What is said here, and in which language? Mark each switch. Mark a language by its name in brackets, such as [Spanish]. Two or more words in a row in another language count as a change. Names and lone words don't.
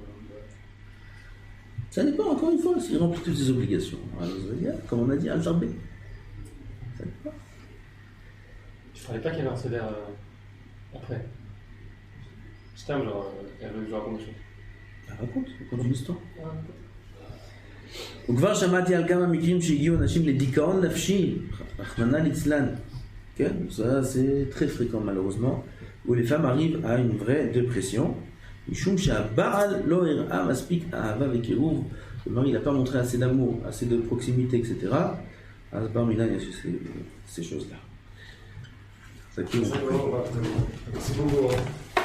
[French] Ça dépend, encore une fois, s'il remplit toutes ses obligations. Alors, comme on a dit, Alter B. Ça dépend. Je parlais pas qu'il y avait un seder après. C'était un genre, elle veut que je raconte des choses. raconte une histoire. [Hebrew] וכבר שמעתי על כמה מקרים שהגיעו אנשים לדיכאון נפשי, רחמנא ליצלן. כן, [French] ça c'est très fréquent malheureusement, où les femmes arrivent à une vraie dépression, [Hebrew] משום שהבעל לא הראה מספיק אהבה וקירוב, [French] le mari n'a pas montré assez d'amour, assez de proximité, etc. [Hebrew] אז בר מינן [French] il y a ces choses-là. Ça qui C'est beaucoup.